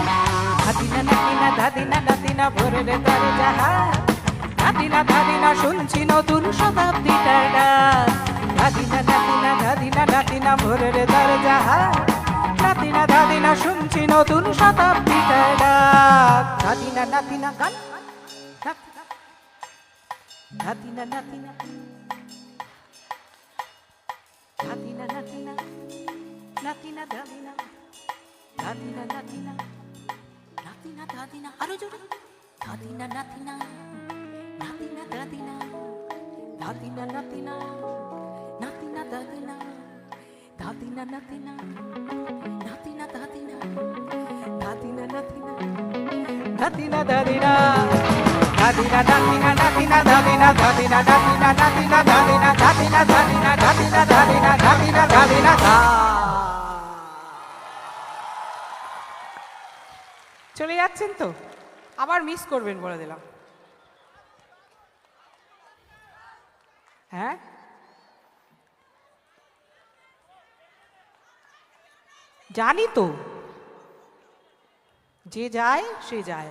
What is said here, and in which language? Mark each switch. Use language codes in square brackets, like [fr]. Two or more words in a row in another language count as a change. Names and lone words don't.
[bn] দাদিনা নাতিনা দাদিনা নাতিনা ভোরের দরজা নাতিনা দাদিনা শুনছি নতুন শতাব্দীটার ডাক। দাদিনা নাতিনা দাদিনা নাতিনা ভোরের দরজা নাতিনা দাদিনা শুনছি নতুন শতাব্দীটার ডাক। দাদিনা নাতিনা গান ধাদিনা নাতিনা ধাদিনা নাতিনা নাতিনা ধাদিনা ধাদিনা নাতিনা নাতিনা ধাদিনা আরো জোরে ধাদিনা নাতিনা নাতিনা ধাদিনা ধাদিনা নাতিনা নাতিনা ধাদিনা ধাদিনা নাতিনা নাতিনা ধাদিনা ধাদিনা নাতিনা নাতিনা ধাদিনা ধাদিনা নাতিনা নাতিনা ধাদিনা ধাদিনা নাতিনা নাতিনা ধাদিনা ধাদিনা ধাদিনা ধাদিনা ধাদিনা ধাদিনা ধাদিনা ধা। চলে যাচ্ছেন তো, আবার মিস করবেন বলে দিলাম। হ্যাঁ, জানি তো, যে যায় সে যায়।